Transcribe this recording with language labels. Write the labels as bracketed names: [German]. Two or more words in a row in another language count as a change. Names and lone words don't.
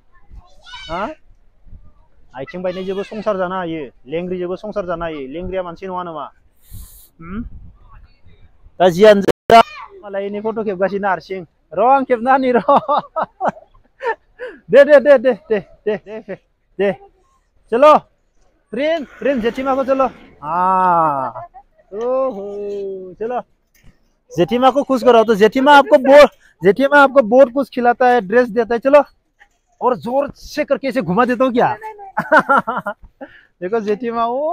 [Bodo] आथिं बायनायजोंबो संसार जानो हायो लेंग्रिजोंबो संसार जानो हायो लेंग्रिया मानसि नङा नामा दा जियानो जा मालायनि फट' खेबगासिनो हारसिं र' आं खेबना होनि र' [Hindi] दे चलो प्रिंस जेठीमा को चलो चलो जेठीमा को खुश कराओ तो जेठीमा आपको बहुत कुछ खिलाता है ड्रेस देता है चलो और जोर से करके इसे घुमा देता हूँ क्या देखो जेठीमा